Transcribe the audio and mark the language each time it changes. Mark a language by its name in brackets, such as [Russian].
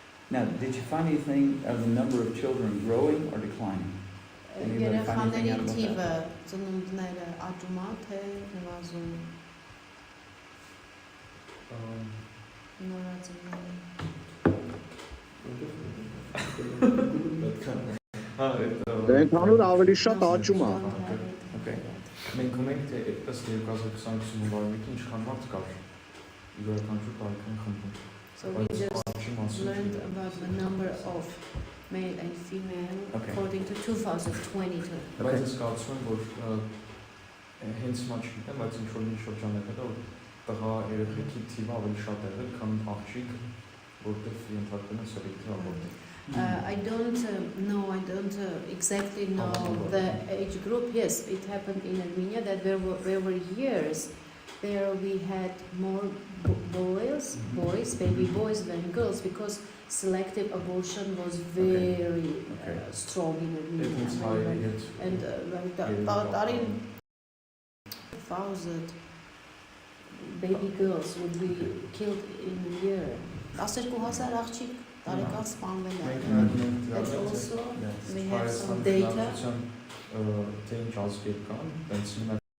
[English] Now, did you find anything of the number of children growing or declining? [Armenian] երեխաների թիվը ծնունդները աճում է թե նվազում նորածնները Ընդհանուր ավելի շատ աճում է։ [English] Okay. [Armenian] Մենք ունենք թե ըստ 2020 թվականի ինչքան մարդ կար յուրաքանչյուր տարեկան խմբում։ [English] So we just learned about the number of male and female Okay. according to 2022. [Armenian] Բայց ես կարծում եմ, որ հենց հիմա չգիտեմ, բայց ինչ որ մի շրջան է հետո տղա երեխեքի թիվը ավելի շատ է եղել, քան աղջիկ, որտեղ ենթարկվում է սելեկտիվ աբորտի։ [English] I don't know, I don't exactly know the age group. Yes, it happened in Armenia that there were years there we had more boys, baby boys than girls because selective abortion was very strong in Armenia. And like that in 2000, baby girls would be killed in a year. [Armenian] 12,000 աղջիկ տարեկան սպանվել են. [English] And also we have some data.